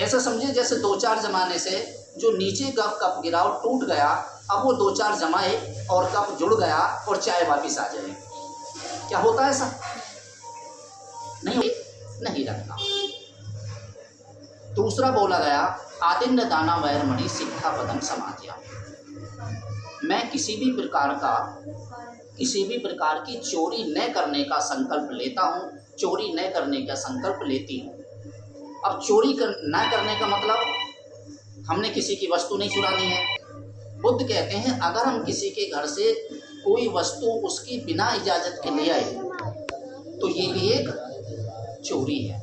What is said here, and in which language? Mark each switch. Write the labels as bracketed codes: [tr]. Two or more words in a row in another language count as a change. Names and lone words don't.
[hi] ऐसा समझिए जैसे 2-4 जमाने से जो नीचे का कप गिरा और टूट गया, अब वो 2-4 जमाए और कप जुड़ गया और चाय वापिस आ जाए। क्या होता है ऐसा? नहीं रखना। दूसरा बोला गया [pi] आदिन्य दाना वैरमणि सिक्खापदं समाधियामि। [hi] मैं किसी भी प्रकार की चोरी न करने का संकल्प लेता हूँ, चोरी न करने का संकल्प लेती हूँ। अब चोरी न करने का मतलब हमने किसी की वस्तु नहीं चुरानी है। बुद्ध कहते हैं अगर हम किसी के घर से कोई वस्तु उसकी बिना इजाज़त के ले आए, तो ये भी एक चोरी है।